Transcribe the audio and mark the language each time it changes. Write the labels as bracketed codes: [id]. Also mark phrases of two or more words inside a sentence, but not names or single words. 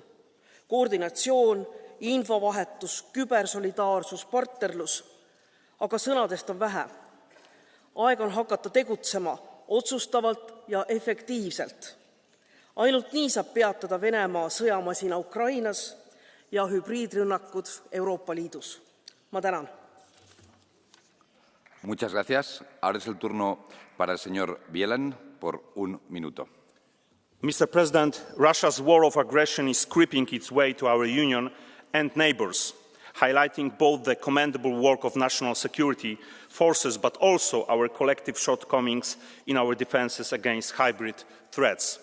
[et] Koordinatsioon, infovahetus, kübersolidaarsus, partnerlus. Aga sõnadest on vähe. Aeg on hakata tegutsema otsustavalt ja efektiivselt. Ainult nii saab peatada Venemaa sõjamasina Ukrainas ja hübriidrünnakud Euroopa Liidus. Ma tänan. [es] Muchas gracias. Ahora es el turno para el señor Bielan por 1 minuto. [en] Mr. President, Russia's war of aggression is creeping its way to our Union and neighbors, highlighting both the commendable work of national security forces but also our collective shortcomings in our defenses against hybrid threats.